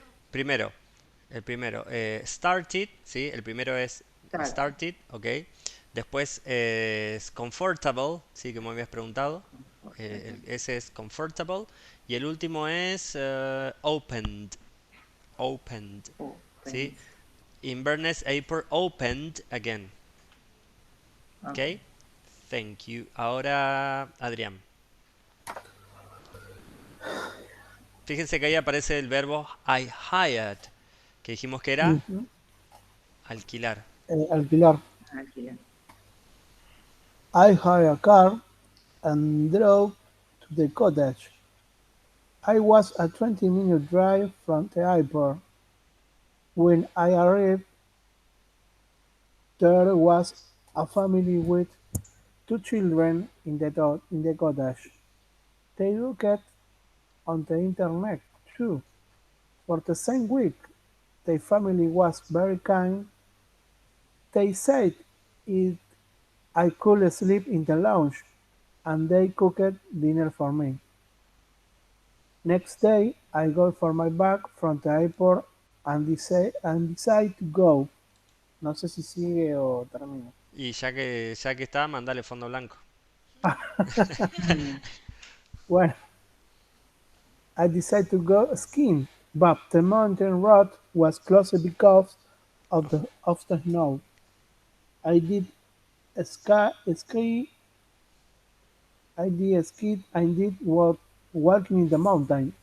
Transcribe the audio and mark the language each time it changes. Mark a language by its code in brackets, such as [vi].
[es] Primero, el primero, started, ¿sí? El primero es [en] Start. started, ok. [es] Después es comfortable, ¿sí? Que me habías preguntado. Ese es comfortable. Y el último es opened, opened, ¿sí? [en] Opened. Inverness Airport opened again, Okay. ok. Thank you. [es] Ahora, [en] Adrián. [es] Fíjense que ahí aparece el verbo [en] I hired, [es] que dijimos que era Ujú. alquilar. Alquilar. Alquiler. [en] I hired a car and drove to the cottage. I was a 20-minute drive from the airport. When I arrived, there was a family with two children in the cottage. They looked on the internet too. For the same week, the family was very kind. They said it, I could sleep in the lounge, and they cooked dinner for me. Next day, I got for my bag from the airport and decide to go. [es] No sé si sigue o termino. Y ya que está, mandale fondo blanco. Mm. [en] Well, I decided to go skiing, but the mountain road was closed because of the snow. I did ski. I did walking in the mountain.